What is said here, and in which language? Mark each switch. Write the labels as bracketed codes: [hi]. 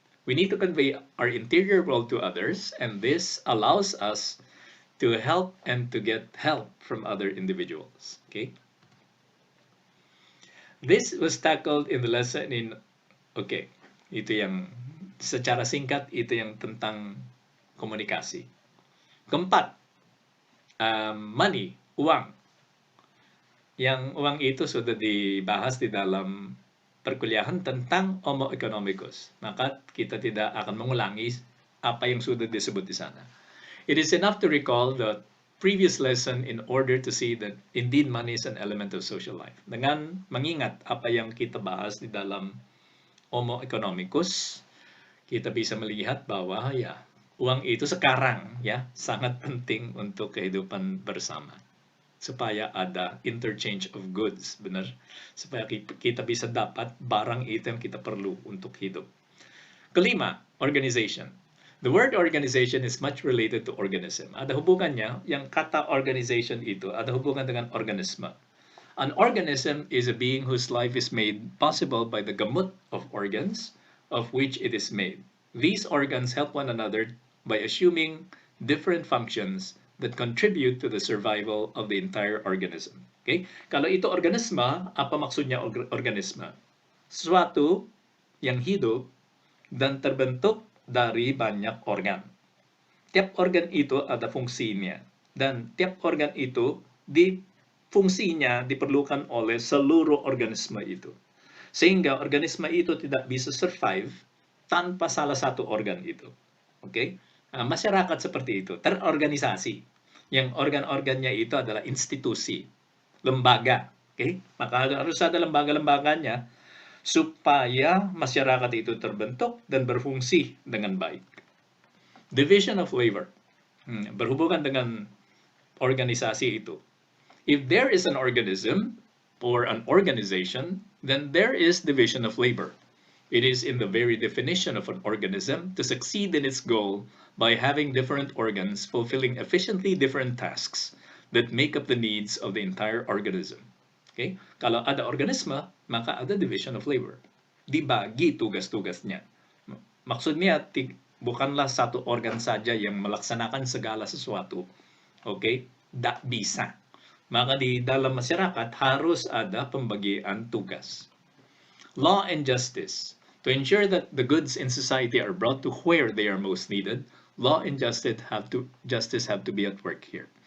[en] We need to convey our interior world to others, and this allows us to help and to get help from other individuals. Okay? This was tackled in the lesson in, [id] okay, itu yang secara singkat itu yang tentang komunikasi. Keempat, money, uang. Yang uang itu sudah dibahas di dalam perkuliahan tentang homo economicus. Maka kita tidak akan mengulangi apa yang sudah disebut di sana. [en] It is enough to recall the previous lesson in order to see that indeed money is an element of social life. [id] Dengan mengingat apa yang kita bahas di dalam homo economicus, kita bisa melihat bahwa ya uang itu sekarang ya sangat penting untuk kehidupan bersama. Supaya ada [en] interchange of goods, [id] benar? Supaya kita bisa dapat barang itu yang kita perlu untuk hidup. Kelima, [en] organization. The word organization is much related to organism. [id] Ada hubungannya, yang kata organization itu, ada hubungan dengan organisme. [en] An organism is a being whose life is made possible by the gamut of organs of which it is made. These organs help one another by assuming different functions that contribute to the survival of the entire organism. [id] Okay? Kalau itu organisme, apa maksudnya organisme? Suatu yang hidup dan terbentuk dari banyak organ. Tiap organ itu ada fungsinya, dan tiap organ itu fungsinya diperlukan oleh seluruh organisme itu. Sehingga organisme itu tidak bisa survive tanpa salah satu organ itu. Oke? Nah, masyarakat seperti itu, terorganisasi. Yang organ-organnya itu adalah institusi, lembaga. Oke? Maka harus ada lembaga-lembaganya supaya masyarakat itu terbentuk dan berfungsi dengan baik. [en] Division of labor. [id] Berhubungan dengan organisasi itu. [en] If there is an organism or an organization, then there is division of labor. It is in the very definition of an organism to succeed in its goal by having different organs fulfilling efficiently different tasks that make up the needs of the entire organism. [id] Okay? Kalau ada organisme, maka ada [en] division of labor. [id] Dibagi tugas-tugasnya. Maksudnya, bukanlah satu organ saja yang melaksanakan segala sesuatu. Okay? Tak bisa. Maka di dalam masyarakat harus ada pembagian tugas. [en] Law and justice. To ensure that the goods in society are brought to where they are most needed, law and justice have to be at work here.